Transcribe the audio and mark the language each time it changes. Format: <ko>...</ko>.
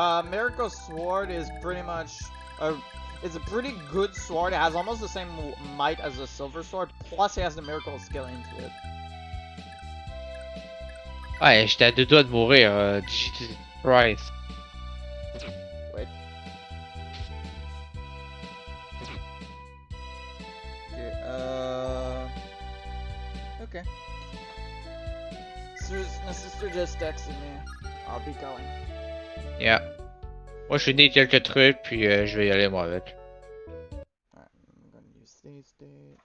<en>Miracle Sword is pretty much it's a pretty good sword. It has almost the same might as a Silver Sword, plus it has the Miracle skill into it.</en> <fr>Ouais, j'étais à deux doigts de mourir, Jesus Christ.</fr> <en>Wait. Okay, okay. My sister just texted me. I'll be going. Yeah.</en> <fr>Moi, je finis quelques trucs, puis je vais y aller, moi, avec.</fr> <en>Alright, I'm gonna use these days.</en>